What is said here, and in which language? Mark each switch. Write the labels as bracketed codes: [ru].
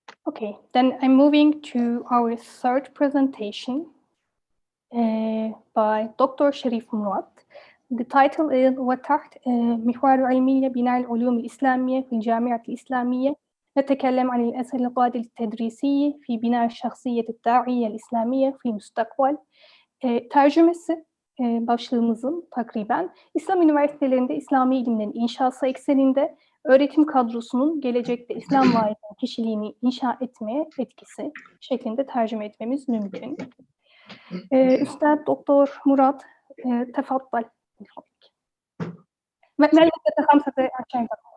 [en] Okay, then I'm moving to our third presentation by Dr. Charif. The title is [ar] وتحت محور علمية بناء العلوم الإسلامية في الجامعة الإسلامية. نتكلم عن الأساليب التدريسية في بناء الشخصية الداعية الإسلامية في المستقبل. [tr] Tercümesi başlığımızın takriben İslam üniversitelerinde İslami ilimlerin inşası ekseninde öğretim kadrosunun gelecekte İslam vaizinin kişiliğini inşa etmeye etkisi şeklinde tercüme etmemiz mümkün. Üstad Doktor Murat تفضل. [ar] ما المدة 15 دقيقة؟